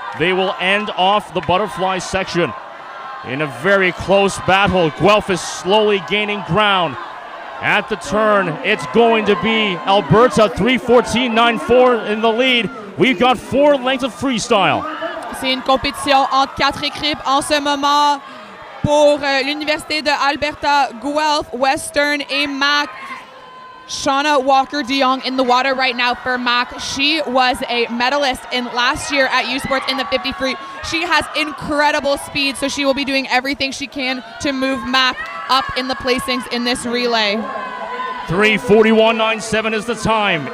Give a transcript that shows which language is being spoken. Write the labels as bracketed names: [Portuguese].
[English] They will end off the butterfly section in a very close battle. Guelph is slowly gaining ground. At the turn, it's going to be Alberta, 3:14.94 in the lead. We've got 4 lengths of freestyle. [French] C'est une compétition entre 4 équipes en ce moment pour l'Université de Alberta, Guelph, Western et Mac. [English] Shauna Walker de Jong in the water right now for Mac. She was a medalist in last year at U Sports in the 50 free. She has incredible speed, so she will be doing everything she can to move Mac up in the placings in this relay. 3:41.97 is the time.